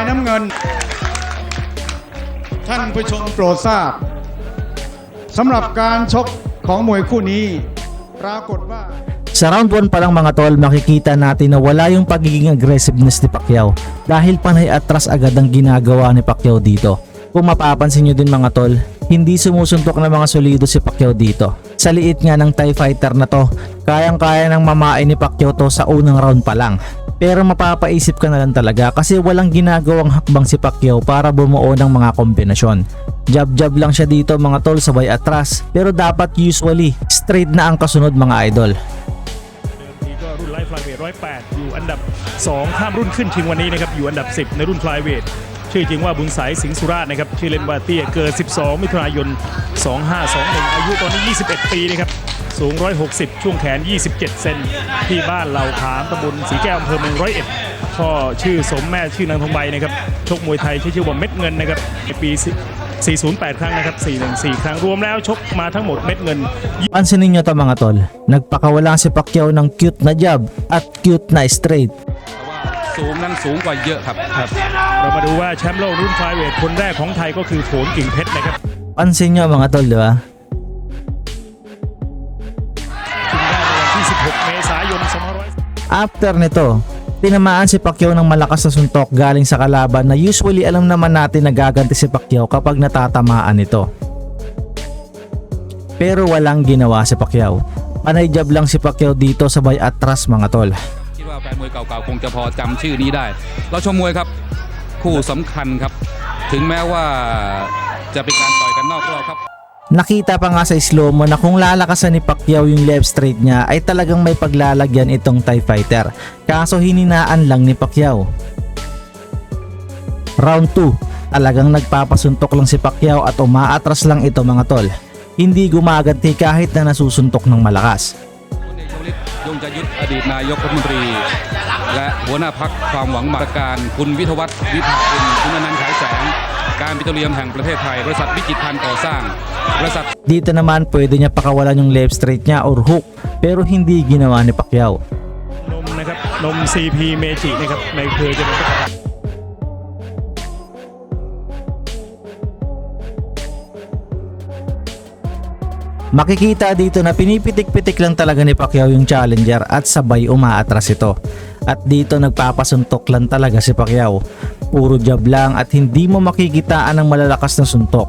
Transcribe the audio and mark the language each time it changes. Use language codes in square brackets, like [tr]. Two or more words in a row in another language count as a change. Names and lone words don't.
[th] งิน ท่านผู้ชมโปรดทราบสำหรับการชกของมวยคู่นี้ปรากฏว่า [tl] Sa round 1 pa lang mga tol, makikita natin na wala yung pagiging aggressiveness ni Pacquiao dahil panay atras agad ang ginagawa ni Pacquiao dito. Kung mapapansin nyo din mga tol, hindi sumusuntok ng mga solido si Pacquiao dito. Sa liit nga ng [en] Thai fighter [tl] na to, kayang-kaya nang mamain ni Pacquiao to sa unang round pa lang. Pero mapapaisip ka na lang talaga kasi walang ginagawang hakbang si Pacquiao para bumuo ng mga kombinasyon. Jab-jab lang siya dito mga tol, sabay atras, pero dapat usually straight na ang kasunod mga idol. [th] ทีก็รุ่นไลท์ไฟเวท108อยู่อันดับ2ข้ามรุ่นขึ้นชิงวันนี้นะครับอยู่อันดับ10ในรุ่นไฟเวทชื่อจริงว่าบุญสายสิงห์สุราษฎร์นะครับชื่อเล่นว่าเตี้ยเกิด12มิถุนายน2521อายุตอนนี้21 ปีนะครับสูง160ช่วงแขน27เซนที่บ้านเหล่าขามตำบลสีแก้วอำเภอเมือง101พ่อชื่อสมแม่ชื่อนางทองใบนะครับชกมวยไทยชื่อว่าเม็ดเงินนะครับในปี408 ครั้งนะครับ414 ครั้งรวมแล้วชกมาทั้งหมดเม็ดเงิน [tl] Pansinin nyo to mga tol, nagpakawala si Pacquiao ng cute na jab at cute na straight. [th] สูงนั้นสูงกว่าเยอะครับ เรามาดูว่าแชมป์โลกรุ่นไฟเวทคนแรกของไทยก็คือโผลกิ่งเพชรนะครับ [tl] Pansin nyo mga tol, di ba? [th] ชิงได้ในวันที่ 16 เมษายน 2500 [tl] After nito, tinamaan si Pacquiao ng malakas na suntok galing sa kalaban na usually alam naman natin na gaganti si Pacquiao kapag natatamaan nito. Pero walang ginawa si Pacquiao. Panay jab lang si Pacquiao dito sabay atras mga tol. [th] คิดว่าแฟนมวยเก่าๆคงจะพอจำชื่อนี้ได้ เราชมมวยครับคู่สำคัญครับ ถึงแม้ว่าจะเป็นการต่อยกันนอกรอบครับ [tl] Nakita pa nga sa [en] slow mo [tl] na kung lalakasan ni Pacquiao yung [en] left straight [tl] niya ay talagang may paglalagyan itong [en] Thai fighter. [tl] Kaso hininaan lang ni Pacquiao. Round 2, talagang nagpapasuntok lang si Pacquiao at umaatras lang ito mga tol. Hindi gumaganti kahit na nasusuntok ng malakas. [th] พลเอกชวลิตยงใจยุทธอดีตนายกรัฐมนตรี และหัวหน้าพรรคความหวังมาการคุณวิทยวัฒน์วิภาคุณคุณอนันต์ฉายแสงการปิโตรเลียมแห่งประเทศไทยบริษัทวิจิตรพันธ์ก่อสร้างบริษัท [tl] Dito naman pwede niya pakawalan yung [en] left straight [tl] niya or hook pero hindi ginawa ni Pacquiao. [th] นมนะครับนม CP เมจินะครับในเครือจะเป็นประธาน [tl] Makikita dito na pinipitik-pitik lang talaga ni Pacquiao yung challenger at sabay umaatras ito. At dito nagpapasuntok lang talaga si Pacquiao. Puro jab lang at hindi mo makikitaan ng malalakas na suntok.